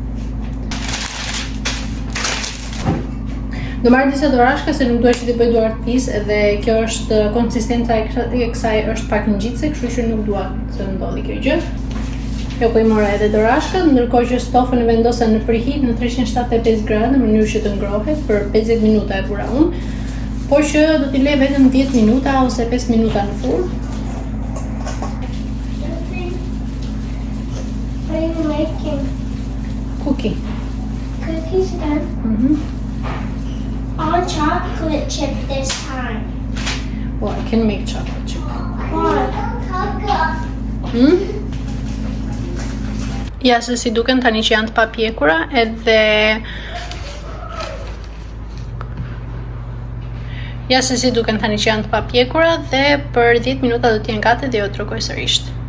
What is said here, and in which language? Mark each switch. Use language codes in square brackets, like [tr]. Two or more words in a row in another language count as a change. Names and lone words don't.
[sq] Do marr disa dorashka se nuk dua që t'i bëj duar të pis edhe kjo është konsistenca e kësaj është pak ngjitse, kështu që nuk dua të ndodhi kjo gjë. Jo po i mora edhe dorashkët, ndërkohë që stofën e vendosa në preheat në 375 gradë në mënyrë që të ngrohet për 50 minuta e vura unë. por që do t'i lej vetëm 10 minuta ose 5 minuta në furrë. [en] What are you making? Cookie. Cookies again? All chocolate chip this time. Well, I can make chocolate chip. Why? [sq] Ja, se si duken tani që janë të papjekura edhe dhe për 10 minuta do t'jenë gati dhe jo të rrogoj sërish.